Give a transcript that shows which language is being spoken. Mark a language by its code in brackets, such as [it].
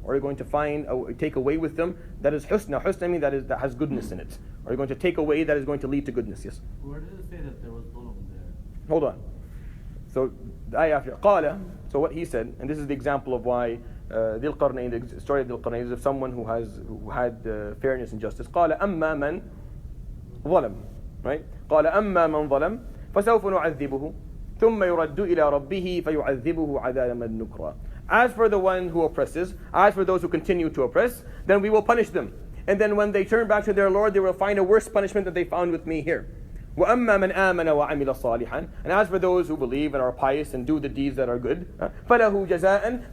[en] Or are you going to take away with them that is husna? Husna means that has goodness in it. Are you going to take away that is going to lead to goodness? Yes? Where did it say that there was dhulm there? Hold on. So the ayah after قال, so what he said, and this is the example of why Dhul Qarnayn, the story of Dhul Qarnayn is of someone who had fairness and justice. [ar] قال أما من ظلم, [en] right? [ar] قال أما من ظلم فسوف نعذبه ثم يرد إلى ربه فيعذبه عذابا نكرا. [en] As for the one who oppresses, as for those who continue to oppress, then we will punish them. And then when they turn back to their Lord, they will find a worse punishment than they found with me here. [ar] وَأَمَّا مَنْ آمَنَ وَعَمِلَ صَالِحًا. [en] And as for those who believe and are pious and do the deeds that are good, [ar] فَلَهُ جَزَاءً.